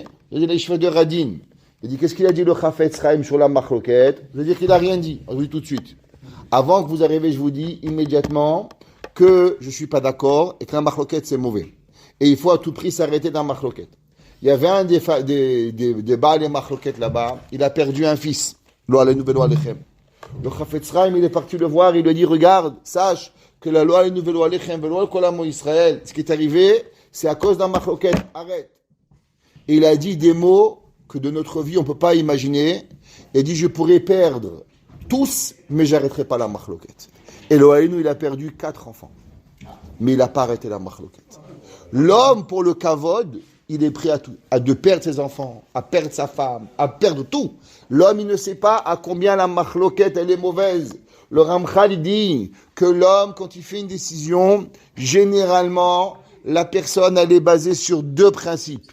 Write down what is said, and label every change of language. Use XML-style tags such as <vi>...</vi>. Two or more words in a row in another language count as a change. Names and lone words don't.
<fr>Il a dit les cheveux de Radin. Il a dit, qu'est-ce qu'il a dit le Chafetz Chaim sur la machloket? Je veux dire qu'il n'a rien dit. Je vous dis tout de suite. Avant que vous arriviez, je vous dis immédiatement que je ne suis pas d'accord et que la machloket c'est mauvais. Et il faut à tout prix s'arrêter dans la machloket. Il y avait un des Baal et machloket là-bas, il a perdu un fils.</fr> <he>לא עלינו ולא עליכם. Le Chafetz Chaim,</he> <fr>il est parti le voir, il lui a dit, regarde, sache que la loi</fr> <he>עלינו ולא עליכם ולא על כל עמו ישראל,</he> <fr>ce qui est arrivé, c'est à cause d'un machloket. Arrête. Et il a dit des mots que de notre vie on ne peut pas imaginer. Il a dit, je pourrais perdre tous, mais j'arrêterai pas la machloket. Eloheinu, il a perdu 4 enfants. Mais il n'a pas arrêté la machloket. L'homme, pour le kavod, il est prêt à tout, à de perdre ses enfants, à perdre sa femme, à perdre tout. L'homme, il ne sait pas à combien la machloket, elle est mauvaise. Le Ramchal, il dit que l'homme, quand il fait une décision, généralement, la personne, elle est basée sur 2 principes.</fr>